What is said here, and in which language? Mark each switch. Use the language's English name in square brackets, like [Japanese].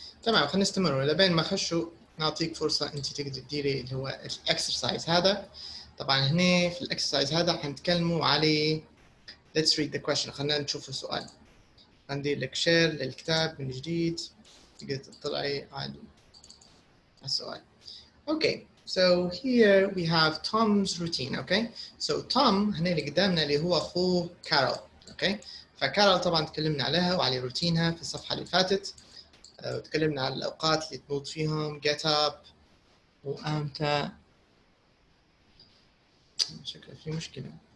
[Arabic] تمام، خلينا نستمر لبين ما خشوا. نعطيك فرصة انت تقدر تديري اللي هو الاكسرسايز هذا. طبعا هنا في الاكسرسايز هذا حنتكلموا على [English] let's read the question. [Arabic] خلينا نشوف السؤال. هندير لك شير للكتاب من جديد تقدر تطلعي على السؤال. [English] Okay, so here we have Tom's routine. [Arabic] Okay, so Tom هنا اللي قدامنا اللي هو أخوه كارول. Okay, فكارول طبعا تكلمنا عليها وعلى روتينها في الصفحة اللي فاتت، وتكلمنا على الأوقات اللي تنوض فيهم get up وأمتى. شكله في مشكلة.